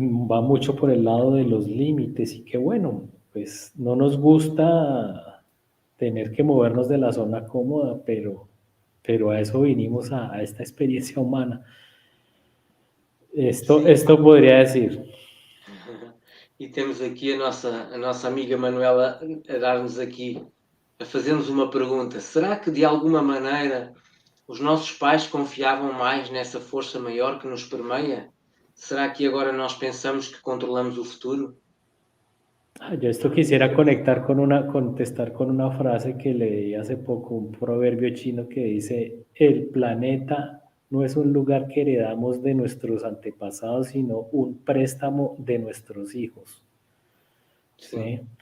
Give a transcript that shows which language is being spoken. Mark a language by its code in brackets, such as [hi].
[es] Va mucho por el lado de los límites y que bueno, pues no nos gusta tener que movernos de la zona cómoda, pero a eso vinimos a esta experiencia humana. Esto podría decir. [pt] E temos aqui a nossa amiga Manuela a dar-nos aqui, a fazer-nos uma pergunta. Será que, de alguma maneira, os nossos pais confiavam mais nessa força maior que nos permeia? Será que agora nós pensamos que controlamos o futuro? [es] Yo esto quisiera contestar con una frase que leí hace poco, un proverbio chino que dice, el planeta no es un lugar que heredamos de nuestros antepasados, sino un préstamo de nuestros hijos. ¿Sí?